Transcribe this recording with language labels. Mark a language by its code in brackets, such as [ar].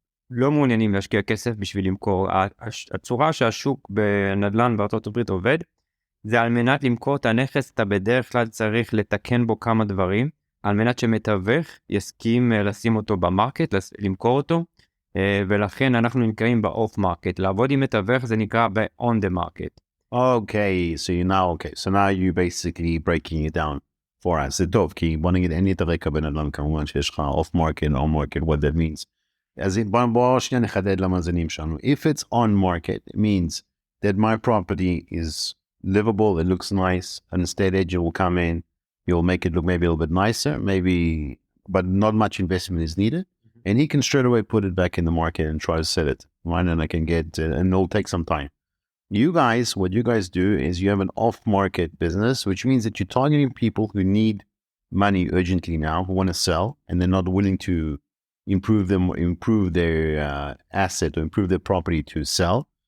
[he] לא מעוניינים להשקיע כסף בשביל למכור. הצורה שהשוק בנדל"ן בארצות הברית עובד, זה על מנת למכור את הנכס, אתה בדרך כלל צריך לתקן בו כמה דברים, על מנת שמתווך יסכים לשים אותו במרקט, למכור אותו, ולכן אנחנו נקראים באוף מרקט. לעבוד עם מתווך זה נקרא ב- [en] on the market. Okay, so now you basically breaking it down for us. [he] זה טוב, כי בוא נגיד, אין לי את הרקע בנדל"ן, כמובן שיש לך [en] off market, on market, what that means. [he] אז בוא שנייה נחדד למאזינים שלנו. [en] If it's on market, it means that my property is livable, it looks nice, an estate agent will come in, you'll make it look maybe a little bit nicer, maybe, but not much investment is needed. And he can straight away put it back in the market and try to sell it, right? And I can get, and it'll take some time. You guys, what you guys do is you have an off-market business, which means that you're targeting people who need money urgently now, who want to sell, and they're not willing to improve their asset or improve their property to sell.